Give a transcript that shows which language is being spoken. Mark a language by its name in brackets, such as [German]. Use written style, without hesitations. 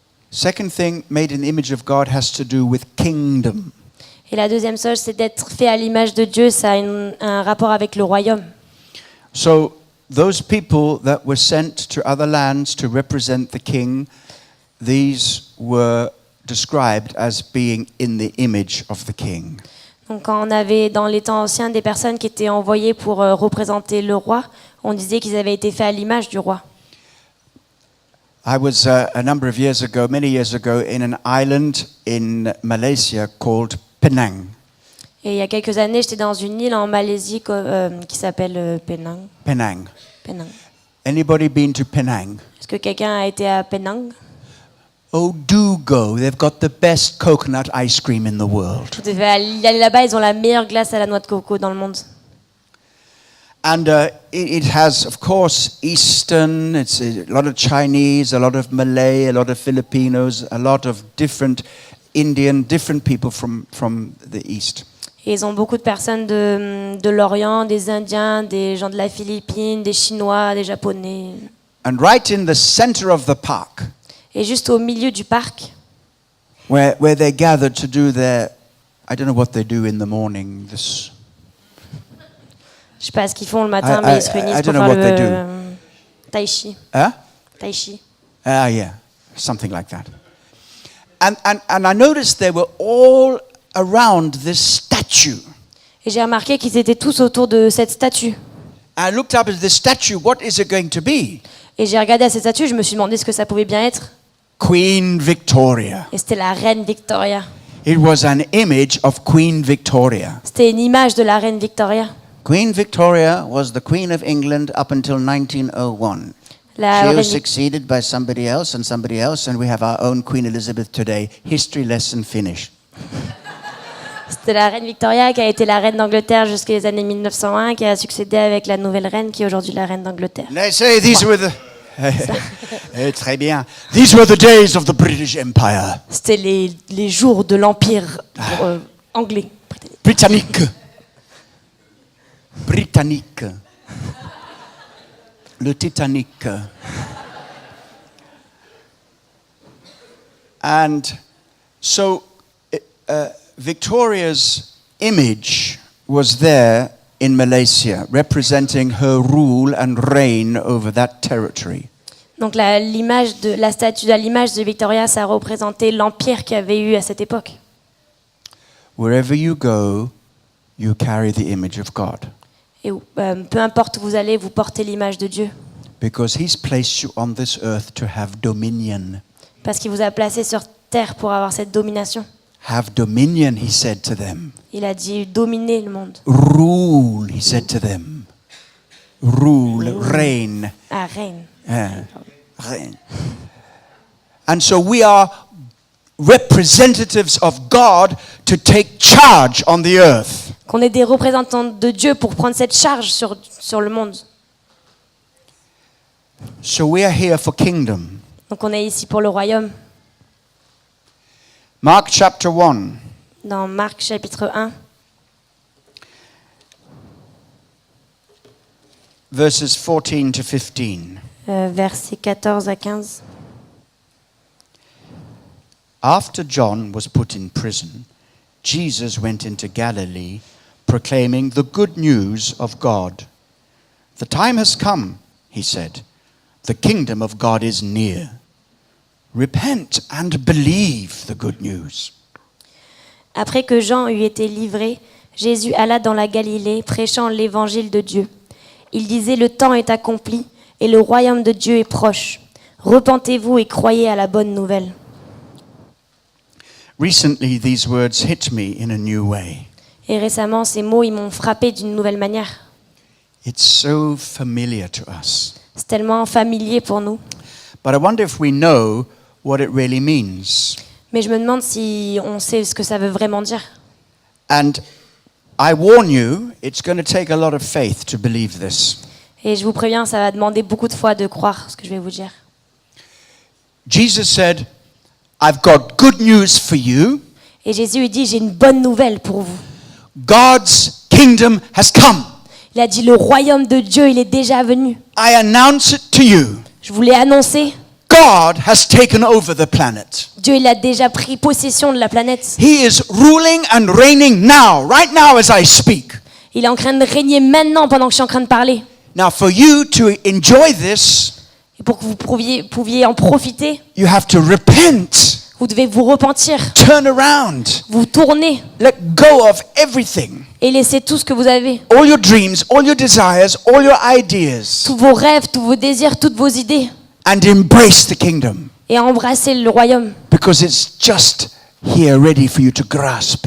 [English] Second thing, made in the image of God, has to do with kingdom. [French] Et la deuxième chose, c'est d'être fait à l'image de Dieu. Ça a un rapport avec le royaume. [English] So those people that were sent to other lands to represent the king, these were described as being in the image of the king. [French] Donc quand on avait dans les temps anciens des personnes qui étaient envoyées pour représenter le roi, on disait qu'ils avaient été faits à l'image du roi. [English] I was a number of years ago, many years ago, in an island in Malaysia called Penang. [French] Et il y a quelques années, j'étais dans une île en Malaisie qui s'appelle Penang. [English] Penang. [French] Penang. [English] Anybody been to Penang? [French] Est-ce que quelqu'un a été à Penang? [English] Oh, do go. They've got the best coconut ice cream in the world. [French] Vous devez aller là-bas, ils ont la meilleure glace à la noix de coco dans le monde. [English] And it has, of course, Eastern, it's a lot of Chinese, a lot of Malay, a lot of Filipinos, a lot of different Indian, different people from the East. [French] Et ils ont beaucoup de personnes de l'Orient, des Indiens, des gens de la Philippine, des Chinois, des Japonais. [English] And right in the center of the park, [French] Et juste au milieu du parc, [English] where they gathered to do their, I don't know what they do in the morning, this... [French] je sais pas ce qu'ils font le matin, [English] I- [French] mais [English] I- [French] ils se réunissent [English] I [French] pour [English] don't know [French] faire [English] what they [French] le tai chi. Huh? [English] Tai chi. Ah, yeah, something like that. And I noticed they were all around this statue. [French] Et j'ai remarqué qu'ils étaient tous autour de cette statue. [English] I looked up at this statue, what is it going to be? [French] Et j'ai regardé à cette statue, je me suis demandé ce que ça pouvait bien être. [English] Queen Victoria. [French] Et c'était la reine Victoria. [English] It was an image of Queen Victoria. [French] C'était une image de la reine Victoria. [English] Queen Victoria was the Queen of England up until 1901. [French] La [English] She [French] reine [English] was [French] Vic- [English] succeeded by somebody else, and we have our own Queen Elizabeth today. History lesson finished. [French] C'était la reine Victoria qui a été la reine d'Angleterre jusqu'aux années 1901, qui a succédé avec la nouvelle reine qui est aujourd'hui la reine d'Angleterre. [English] They say these were the... [French] Très bien. [English] These were the days of the British Empire. [French] C'était les jours de l'empire anglais. Britannique. Britannique. Le Titanic. [English] And so Victoria's image was there in Malaysia, representing her rule and reign over that territory. [French] Donc l'image de la statue, l'image de Victoria, ça représentait l'empire qu'il y avait eu à cette époque. [English] Wherever you go, you carry the image of God. [French] Et peu importe où vous allez, vous portez l'image de Dieu. [English] Because he's placed you on this earth to have dominion. [French] Parce qu'il vous a placé sur terre pour avoir cette domination. [English] Have dominion, he said to them. [French] Il a dit dominer le monde. [English] Rule, he said to them. Rule, reign. [French] Ah, reine. [English] Reign. And so we are representatives of God to take charge on the earth. [French] Qu'on est des représentants de Dieu pour prendre cette charge sur le monde. [English] So we are here for kingdom. [French] Donc on est ici pour le royaume. [English] Mark chapter 1. [French] Dans Marc chapitre 1, Verses 14 to 15. versets 14 à 15. [English] After John was put in prison, Jesus went into Galilee, proclaiming the good news of God. The time has come, he said. The kingdom of God is near. Repent and believe the good news. [French] Après que Jean eut été livré, Jésus alla dans la Galilée, prêchant l'évangile de Dieu. Il disait, le temps est accompli et le royaume de Dieu est proche. Repentez-vous et croyez à la bonne nouvelle. [English] Recently, these words hit me in a new way. [French] Et récemment, ces mots, ils m'ont frappé d'une nouvelle manière. [English] It's so familiar to us. [French] C'est tellement familier pour nous. [English] But I wonder if we know what it really means. [French] Mais je me demande si on sait ce que ça veut vraiment dire. [English] And I warn you, it's going to take a lot of faith to believe this. [French] Et je vous préviens, ça va demander beaucoup de foi de croire ce que je vais vous dire. [English] Jesus said, I've got good news for you. [French] Et Jésus lui dit, j'ai une bonne nouvelle pour vous. [English] God's kingdom has come. [French] Il a dit, le royaume de Dieu, il est déjà venu. [English] I announce it to you. [French] Je vous l'ai annoncé. [English] God has taken over the planet. [French] Dieu, il a déjà pris possession de la planète. [English] He is ruling and reigning now, right now as I speak. [French] Il est en train de régner maintenant pendant que je suis en train de parler. [English] Now for you to enjoy this, [French] Et pour que vous pouviez en profiter, [English] you have to repent, [French] vous devez vous repentir, [English] turn around, [French] vous tourner [English] let go of everything. [French] et laisser tout ce que vous avez. [English] All your dreams, all your desires, all your ideas, [French] Tous vos rêves, tous vos désirs, toutes vos idées. [English] and embrace the kingdom. [French] Et embrasser le royaume. [English] Because it's just here ready for you to grasp